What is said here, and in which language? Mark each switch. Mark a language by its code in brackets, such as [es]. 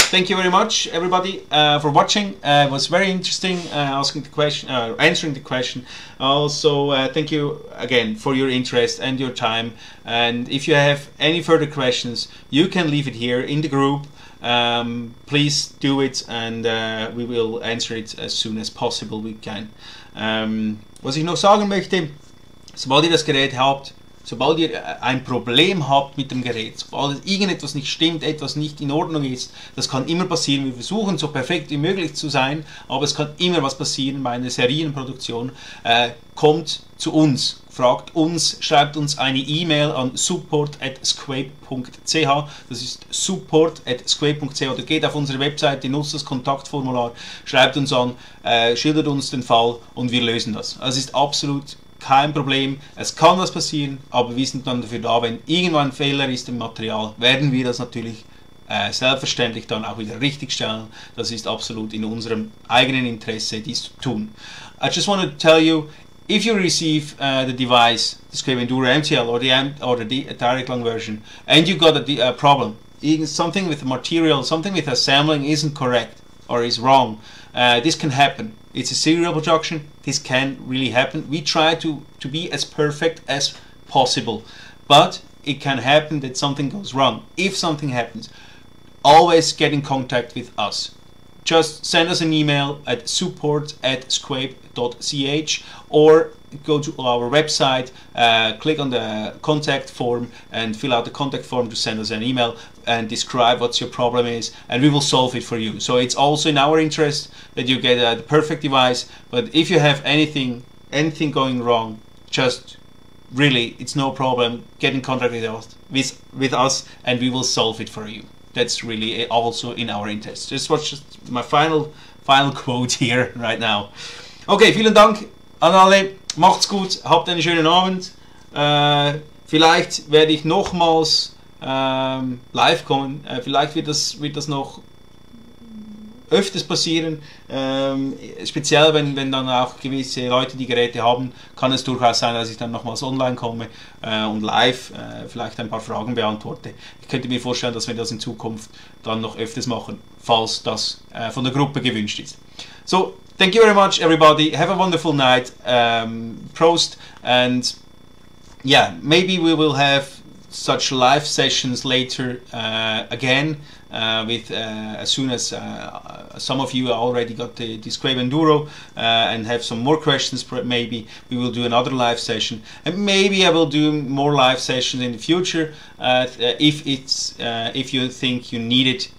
[en] Thank you very much, everybody, for watching. It was very interesting answering the question. Also, thank you again for your interest and your time. And if you have any further questions, you can leave it here in the group. Please do it, and we will answer it as soon as possible we can. [de] Was ich noch sagen möchte, sobald ihr das Gerät habt, sobald ihr ein Problem habt mit dem Gerät, sobald irgendetwas nicht stimmt, etwas nicht in Ordnung ist, das kann immer passieren. Wir versuchen so perfekt wie möglich zu sein, aber es kann immer was passieren bei einer Serienproduktion. Kommt zu uns, fragt uns, schreibt uns eine E-Mail an support@squape.ch. Das ist support@squape.ch, oder geht auf unsere Webseite, nutzt das Kontaktformular, schreibt uns an, schildert uns den Fall und wir lösen das. Also es ist absolut kein Problem, es kann was passieren, aber wir sind dann dafür da, wenn irgendwann ein Fehler ist im Material, werden wir das natürlich selbstverständlich dann auch wieder richtigstellen. Das ist absolut in unserem eigenen Interesse, dies zu tun. [en] I just want to tell you, if you receive the device, the Squape Enduro MTL or the direct long version, and you got a problem, something with the material, something with assembling isn't correct or is wrong, this can happen. It's a serial production. This can really happen. We try to be as perfect as possible, but it can happen that something goes wrong. If something happens, always get in contact with us. Just send us an email at support@squape.ch or go to our website, click on the contact form and fill out the contact form to send us an email and describe what your problem is, and we will solve it for you. So it's also in our interest that you get the perfect device, but if you have anything going wrong, just really, it's no problem, get in contact with us and we will solve it for you. that's really also in our interest. This was just my final quote here right now. [de] Okay, vielen Dank an alle, macht's gut, habt einen schönen Abend. Vielleicht werde ich nochmals live kommen, vielleicht wird das noch öfters passieren, speziell wenn dann auch gewisse Leute die Geräte haben, kann es durchaus sein, dass ich dann nochmals online komme und live vielleicht ein paar Fragen beantworte. Ich könnte mir vorstellen, dass wir das in Zukunft dann noch öfters machen, falls das von der Gruppe gewünscht ist. [en] So, thank you very much everybody, have a wonderful night, Prost, and yeah, maybe we will have such live sessions later again with as soon as some of you already got the Squape N duro and have some more questions, maybe we will do another live session, and maybe I will do more live sessions in the future if you think you need it.